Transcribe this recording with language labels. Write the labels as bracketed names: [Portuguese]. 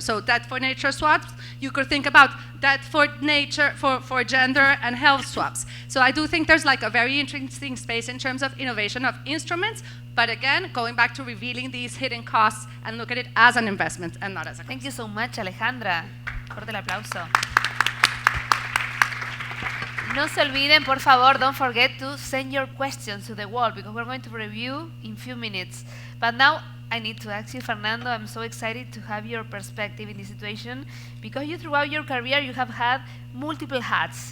[English] So debt for nature swaps, you could think about debt for nature, for gender and health swaps. So I do think there's a very interesting space in terms of innovation of instruments, but again, going back to revealing these hidden costs and look at it as an investment and not as a cost. Thank you so much, Alejandra. [Spanish] Fuerte el aplauso. No se olviden, por favor, [English] don't forget to send your questions to the wall because we're going to review in few minutes. But now I need to ask you, Fernando, I'm so excited to have your perspective in this situation because you, throughout your career, you have had multiple hats.